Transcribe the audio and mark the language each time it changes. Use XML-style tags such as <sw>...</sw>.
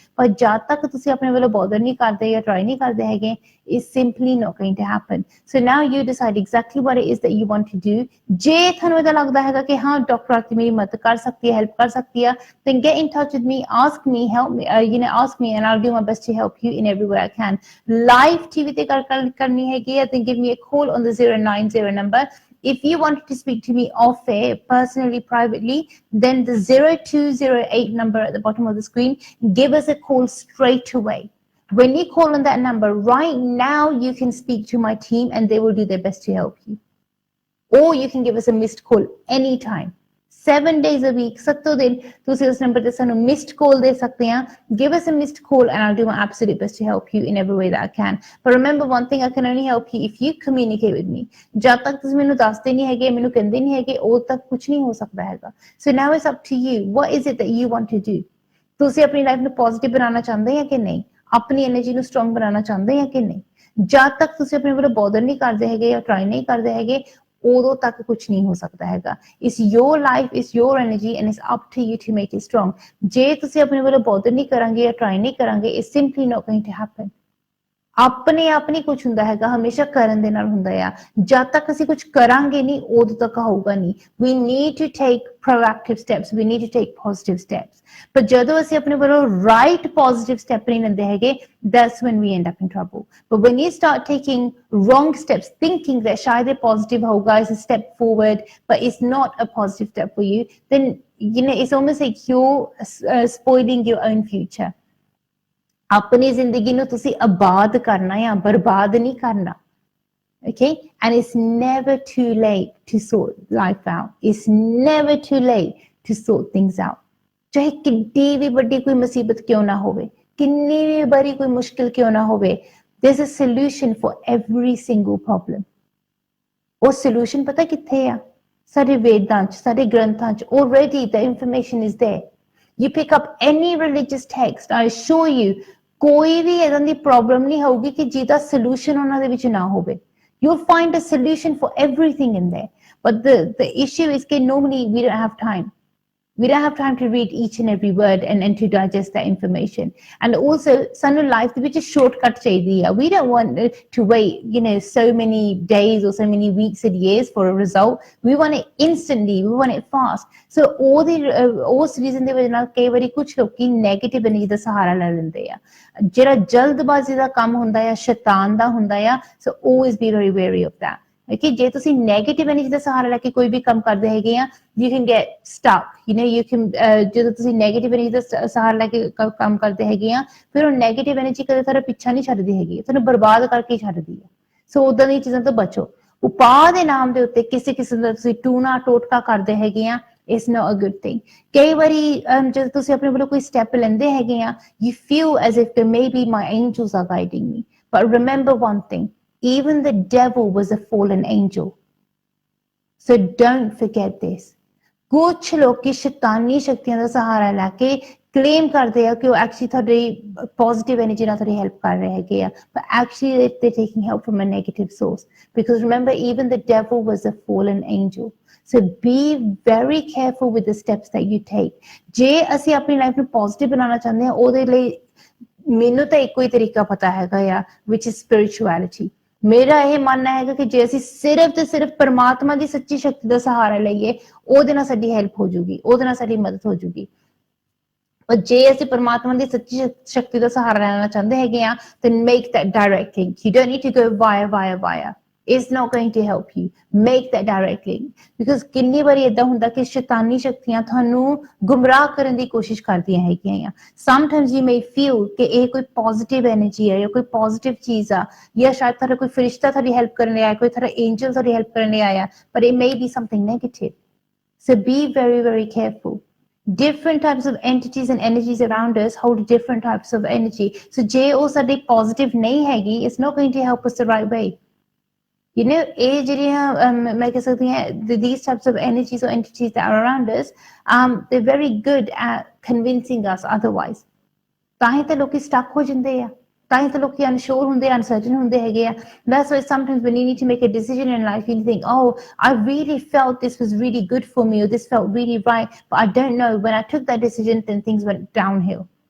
<pa>ਪਰ ਜਦ ਤੱਕ ਤੁਸੀਂ ਆਪਣੇ ਵੱਲੋਂ ਬੋਦਰ ਨਹੀਂ ਕਰਦੇ ਜਾਂ ਟਰਾਈ ਨਹੀਂ ਕਰਦੇ ਹੈਗੇ,</pa> <en>it's simply not going to happen. So now you decide exactly what it is that you want to do.</en> <pa>ਜੇ ਤੁਹਾਨੂੰ ਇਹਦਾ ਲੱਗਦਾ ਹੈਗਾ ਕਿ ਹਾਂ ਡਾਕਟਰ ਆਰਤੀ ਮੇਰੀ ਮਦਦ ਕਰ ਸਕਦੀ ਹੈ,</pa> <en>Help ਕਰ ਸਕਦੀ ਹੈ, then get in touch with me, ask me, help me, ask me and I'll do my best to help you in every way I can. Live TV</en> <pa>ਤੇ ਕਰਨੀ ਹੈਗੀ ਹੈ,</pa> <en>then give me a call on the 090 number. If you wanted to speak to me off air, personally, privately, then the 0208 number at the bottom of the screen, give us a call straight away. When you call on that number right now, you can speak to my team and they will do their best to help you. Or you can give us a missed call anytime. 7 days a week,</en> <pa>7 दिन ਤੁਸੀਂ ਉਸ number ਤੇ ਸਾਨੂੰ missed ਕਾਲ ਦੇ ਸਕਦੇ ਆ।</pa> <en>Give us a missed call and I'll do my absolute best to help you in every way that I can. But remember one thing, I can only help you if you communicate with me.</en> <pa>ਜਦ ਤੱਕ ਤੁਸੀਂ ਮੈਨੂੰ ਦੱਸਦੇ ਨਹੀਂ ਹੈਗੇ, ਮੈਨੂੰ ਕਹਿੰਦੇ ਨਹੀਂ ਹੈਗੇ, ਉਦੋਂ ਤੱਕ ਕੁਝ ਨਹੀਂ ਹੋ ਸਕਦਾ ਹੈਗਾ।</pa> <en>So now it's up to you. What is it that you want to do?</en> <pa>ਤੁਸੀਂ ਆਪਣੀ ਲਾਈਫ ਨੂੰ ਪੋਜ਼ਿਟਿਵ ਬਣਾਉਣਾ ਚਾਹੁੰਦੇ ਆ ਕਿ ਨਹੀਂ? ਆਪਣੀ એનર્ਜੀ ਨੂੰ ਸਟਰੋਂਗ ਬਣਾਉਣਾ ਚਾਹੁੰਦੇ ਆ ਕਿ ਨਹੀਂ? ਜਦ ਤੱਕ ਤੁਸੀਂ ਆਪਣੇ ਵੱਲੋਂ ਬੋਦਰ ਨਹੀਂ ਕਰਦੇ ਹੈਗੇ ਜਾਂ ਟਰਾਈ ਨਹੀਂ ਕਰਦੇ ਹੈਗੇ, ਉਦੋਂ ਤੱਕ ਕੁਝ ਨਹੀਂ ਹੋ ਸਕਦਾ ਹੈਗਾ।</pa> <en>It's your life, it's your energy and it's up to you to make it strong.</en> <pa>ਜੇ ਤੁਸੀਂ ਆਪਣੇ ਵੱਲੋਂ ਬੋਦਰ ਨਹੀਂ ਕਰਾਂਗੇ ਜਾਂ ਟਰਾਈ ਨਹੀਂ ਕਰਾਂਗੇ,</pa> <en>it's simply not going to happen.</en> <pa>ਆਪਣੇ ਆਪ ਨਹੀਂ ਕੁਝ ਹੁੰਦਾ ਹੈਗਾ, ਹਮੇਸ਼ਾ ਕਰਨ ਦੇ ਨਾਲ ਹੁੰਦਾ ਆ। ਜਦ ਤੱਕ ਅਸੀਂ ਕੁਝ ਕਰਾਂਗੇ ਨਹੀਂ, ਉਦੋਂ ਤੱਕ ਹੋਊਗਾ ਨਹੀਂ।</pa> <en>We need to take proactive steps, we need to take positive steps.</en> <pa>ਪਰ ਜਦੋਂ ਅਸੀਂ ਆਪਣੇ ਵੱਲੋਂ</pa> <en>right positive step</en> <pa>ਨਹੀਂ ਲੈਂਦੇ ਹੈਗੇ,</pa> <en>that's when we end up in trouble. But when you start taking wrong steps, thinking that</en> <pa>ਸ਼ਾਇਦ ਇਹ</pa> <en>positive</en> <pa>ਹੋਊਗਾ,</pa> <en>it's a step forward, but it's not a positive step for you, then it's almost like you're spoiling your own future.</en> <pa>ਆਪਣੀ ਜ਼ਿੰਦਗੀ ਨੂੰ ਤੁਸੀਂ ਆਬਾਦ ਕਰਨਾ ਹੈ, ਬਰਬਾਦ ਨਹੀਂ ਕਰਨਾ।</pa> <en>Okay? And it's never too late to sort life out. It's never too late to sort things out.</en> <pa>ਚਾਹੇ ਕਿੰਨੀ ਵੀ ਵੱਡੀ ਕੋਈ ਮੁਸੀਬਤ ਕਿਉਂ ਨਾ ਹੋਵੇ, ਕਿੰਨੀ ਵੀ ਬੜੀ ਕੋਈ ਮੁਸ਼ਕਿਲ ਕਿਉਂ ਨਾ ਹੋਵੇ,</pa> <en>there's a solution for every single problem.</en> <pa>ਉਹ solution ਪਤਾ ਕਿੱਥੇ ਆ? ਸਾਡੇ ਵੇਦਾਂ 'ਚ, ਸਾਡੇ ਗ੍ਰੰਥਾਂ 'ਚ</pa> <en>already the information is there. You pick up any religious text, I assure you,</en> <pa>ਕੋਈ ਵੀ ਇਦਾਂ ਦੀ ਪ੍ਰੋਬਲਮ ਨਹੀਂ ਹੋਊਗੀ ਕਿ ਜਿਹਦਾ ਸੋਲੂਸ਼ਨ ਉਹਨਾਂ ਦੇ ਵਿੱਚ ਨਾ ਹੋਵੇ।</pa> <en>You'll find a solution for everything in there. But the issue is that normally we don't have time. We don't have time to read each and every word and to digest that information. And also,</en> <pa>ਸਾਨੂੰ life ਦੇ ਵਿੱਚ shortcut ਚਾਹੀਦੀ ਆ.</pa> <en>We don't want to wait, so many days or so many weeks and years for a result. We want it instantly. We want it fast.</en> <pa>So ਉਸ reason ਦੇ ਵਜ੍ਹਾ ਨਾਲ ਕਈ ਵਾਰੀ ਕੁਝ ਲੋਕੀ ਨੈਗੇਟਿਵ ਐਨਰਜੀ ਦਾ ਸਹਾਰਾ ਲੈ ਲੈਂਦੇ ਆ। ਜਿਹੜਾ ਜਲਦਬਾਜ਼ੀ ਦਾ ਕੰਮ ਹੁੰਦਾ ਆ, ਸ਼ੈਤਾਨ ਦਾ ਹੁੰਦਾ ਆ।</pa> <en>So always be very wary of that.</en> <pa>Okay, ਜੇ ਤੁਸੀਂ ਨੈਗੇਟਿਵ ਐਨਰਜੀ ਦਾ ਸਹਾਰਾ ਲੈ ਕੇ ਕੋਈ ਵੀ ਕੰਮ ਕਰਦੇ ਹੈਗੇ ਆ,</pa> <en>you can get stuck. You can</en> <pa>ਜਦੋਂ ਤੁਸੀਂ ਨੈਗੇਟਿਵ ਐਨਰਜੀ ਦਾ ਸਹਾਰਾ ਲੈ ਕੇ ਕੰਮ ਕਰਦੇ ਹੈਗੇ ਆ, ਫਿਰ ਉਹ ਨੈਗੇਟਿਵ ਐਨਰਜੀ ਕਦੇ ਤੁਹਾਡਾ ਪਿੱਛਾ ਨਹੀਂ ਛੱਡਦੀ ਹੈਗੀ, ਤੁਹਾਨੂੰ ਬਰਬਾਦ ਕਰਕੇ ਛੱਡਦੀ ਹੈ। ਸੋ ਉਦਾਂ ਦੀਆਂ ਚੀਜ਼ਾਂ ਤੋਂ ਬਚੋ। ਉਪਾਅ ਦੇ ਨਾਮ ਦੇ ਉੱਤੇ ਕਿਸੇ ਕਿਸਮ ਦਾ ਤੁਸੀਂ ਟੂਣਾ ਟੋਟਕਾ ਕਰਦੇ ਹੈਗੇ ਆ,</pa> <en>it's not a good thing.</en> <pa>ਕਈ ਵਾਰੀ ਜਦੋਂ ਤੁਸੀਂ ਆਪਣੇ ਵੱਲੋਂ ਕੋਈ ਸਟੈਪ ਲੈਂਦੇ ਹੈਗੇ ਆ,</pa> <en>you feel as if maybe my angels are guiding me, but remember one thing, even the devil was a fallen angel, so don't forget this.</en> <pa>ਕੁਛ ਲੋਕੀ ਸ਼ੈਤਾਨੀ ਸ਼ਕਤੀਆਂ ਦਾ ਸਹਾਰਾ ਲੈ ਕੇ ਕਲੇਮ ਕਰਦੇ ਆ ਕਿ ਉਹ ਐਕਚੁਅਲੀ ਤੁਹਾਡੀ ਪੋਜ਼ਿਟਿਵ ਐਨਰਜੀ ਨਾਲ ਤੁਹਾਡੀ ਹੈਲਪ ਕਰ ਰਹੇ ਹੈਗੇ ਆ,</pa> <en>but actually they're taking help from a negative source, because remember even the devil was a fallen angel. So be very careful with the steps that you take.</en> <pa>ਜੇ ਅਸੀਂ ਆਪਣੀ life ਨੂੰ ਪੋਜ਼ਿਟਿਵ ਬਣਾਉਣਾ ਚਾਹੁੰਦੇ ਹਾਂ, ਉਹਦੇ ਲਈ ਮੈਨੂੰ ਤਾਂ ਇੱਕੋ ਹੀ ਤਰੀਕਾ ਪਤਾ ਹੈਗਾ ਆ,</pa> <en>which is spirituality.</en> <pa>ਮੇਰਾ ਇਹ ਮੰਨਣਾ ਹੈਗਾ ਕਿ ਜੇ ਅਸੀਂ ਸਿਰਫ ਤੇ ਸਿਰਫ ਪਰਮਾਤਮਾ ਦੀ ਸੱਚੀ ਸ਼ਕਤੀ ਦਾ ਸਹਾਰਾ ਲਈਏ, ਉਹਦੇ ਨਾਲ ਸਾਡੀ ਹੈਲਪ ਹੋ ਜੂਗੀ, ਉਹਦੇ ਨਾਲ ਸਾਡੀ ਮਦਦ ਹੋ ਜੂਗੀ। ਪਰ ਜੇ ਅਸੀਂ ਪਰਮਾਤਮਾ ਦੀ ਸੱਚੀ ਸ਼ਕਤੀ ਦਾ ਸਹਾਰਾ ਲੈਣਾ ਚਾਹੁੰਦੇ ਹੈਗੇ ਆ,</pa> <en>then make that direct link. You don't need to go via. It's not going to help you. Make that direct link. Because</en> <pa>ਕਿੰਨੀ ਵਾਰੀ ਏਦਾਂ ਹੁੰਦਾ ਕਿ ਸ਼ੈਤਾਨੀ ਸ਼ਕਤੀਆਂ ਤੁਹਾਨੂੰ ਗੁੰਮਰਾਹ ਕਰਨ ਦੀ ਕੋਸ਼ਿਸ਼ ਕਰਦੀਆਂ ਹੈਗੀਆਂ ਆ।</pa> <en>Sometimes you may feel</en> <pa>ਕਿ ਇਹ ਕੋਈ positive energy ਹੈ ਜਾਂ ਕੋਈ positive ਚੀਜ਼ ਆ, ਜਾਂ ਸ਼ਾਇਦ ਤੁਹਾਡਾ ਕੋਈ ਫਰਿਸ਼ਤਾ ਤੁਹਾਡੀ ਹੈਲਪ ਕਰਨ ਲਈ ਆਇਆ, ਕੋਈ ਤੁਹਾਡਾ angel ਤੁਹਾਡੀ ਹੈਲਪ ਕਰਨ ਲਈ ਆਇਆ,</pa> <en>but it may be something negative. So be very, very careful. Different types of entities and energies around us hold different types of energy. So</en> <pa>ਜੇ ਉਹ ਸਾਡੀ</pa> <en>positive</en> <pa>ਨਹੀਂ ਹੈਗੀ,</pa> <en>it's not going to help us the right way. You know,</en> <pa>ਇਹ ਜਿਹੜੀਆਂ ਮੈਂ ਕਹਿ ਸਕਦੀ ਹਾਂ,</pa> <en>these types of energies or entities that are around us, they're very good at convincing us otherwise.</en> <pa>ਤਾਂ ਹੀ ਤਾਂ ਲੋਕੀ stuck ਹੋ ਜਾਂਦੇ ਆ, ਤਾਂ ਹੀ ਤਾਂ ਲੋਕੀ unsure ਹੁੰਦੇ, uncertain ਹੁੰਦੇ ਹੈਗੇ ਆ.</pa> <en>That's why sometimes when you need to make a decision in life, you think, oh, I really felt this was really good for me, or this felt really right, but I don't know, when I took that decision, then things went downhill.</en>